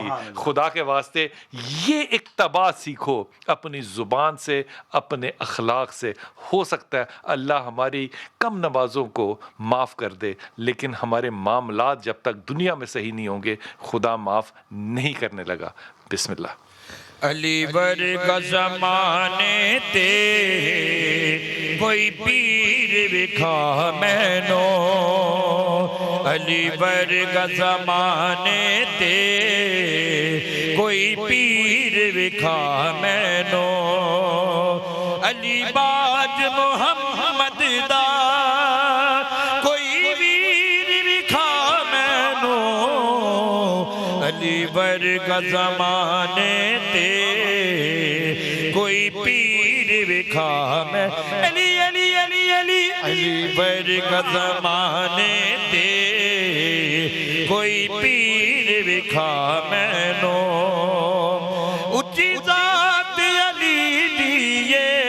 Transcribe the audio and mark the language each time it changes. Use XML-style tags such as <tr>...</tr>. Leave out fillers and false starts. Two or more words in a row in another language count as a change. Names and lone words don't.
<ur>خدا کے واسطے یہ اقتباس سیکھو اپنی زبان سے، اپنے اخلاق سے. ہو سکتا ہے اللہ ہماری کم نمازوں کو معاف کر دے، لیکن ہمارے معاملات جب تک دنیا میں صحیح نہیں ہوں گے خدا معاف نہیں کرنے لگا.</ur> <ar>بسم اللہ.</ar> <pa>علی ورگا زمانے تے کوئی پیر وکھا مینو، علی ورگا زمانے تے کوئی پیر وکھا مینو، علی باج محمد دا کوئی ویر وکھا مینو، علی ورگا زمانے تے کوئی پیر وکھا میں، علی علی علی علی علی ورگا زمانے تے کوئی پیر وکھا مینو، اچھی ذات علی دیے</pa>